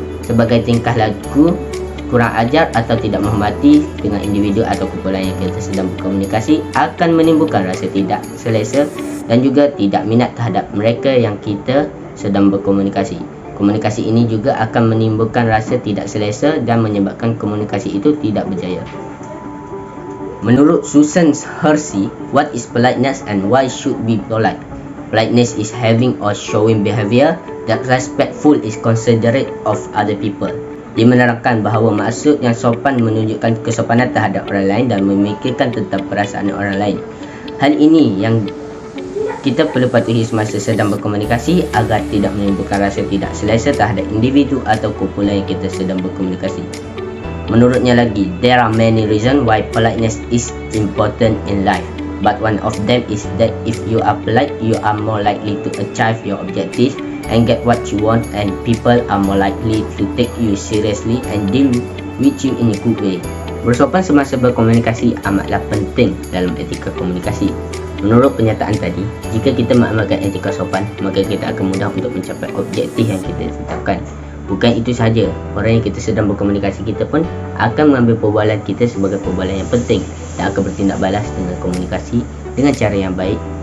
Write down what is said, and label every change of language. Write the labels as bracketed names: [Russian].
[Malay] Sebagai tingkah laku kurang ajar atau tidak menghormati dengan individu atau kumpulan yang kita sedang berkomunikasi akan menimbulkan rasa tidak selesa dan juga tidak minat terhadap mereka yang kita sedang berkomunikasi. Komunikasi ini juga akan menimbulkan rasa tidak selesa dan menyebabkan komunikasi itu tidak berjaya. Menurut [English] Susan Hersey, what is politeness and why should be polite? Politeness is having or showing behavior that respectful is considerate of other people. [Malay] Dia menerangkan bahawa maksud yang sopan menunjukkan kesopanan terhadap orang lain dan memikirkan tentang perasaan orang lain. Hal ini yang kita perlu patuhi semasa sedang berkomunikasi agar tidak menimbulkan rasa tidak selesa terhadap individu atau kumpulan yang kita sedang berkomunikasi. Menurutnya lagi, [English] there are many reasons why politeness is important in life. But one of them is that if you are polite, you are more likely to achieve your objectives and get what you want, and people are more likely to take you seriously and deal with you in a good way. [Malay] Bersopan semasa berkomunikasi amatlah penting dalam etika komunikasi. Menurut pernyataan tadi, jika kita mengamalkan etika sopan, maka kita akan mudah untuk mencapai objektif yang kita tetapkan. Bukan itu sahaja, orang yang kita sedang berkomunikasi kita pun akan mengambil perbualan kita sebagai perbualan yang penting dan akan bertindak balas dengan komunikasi dengan cara yang baik.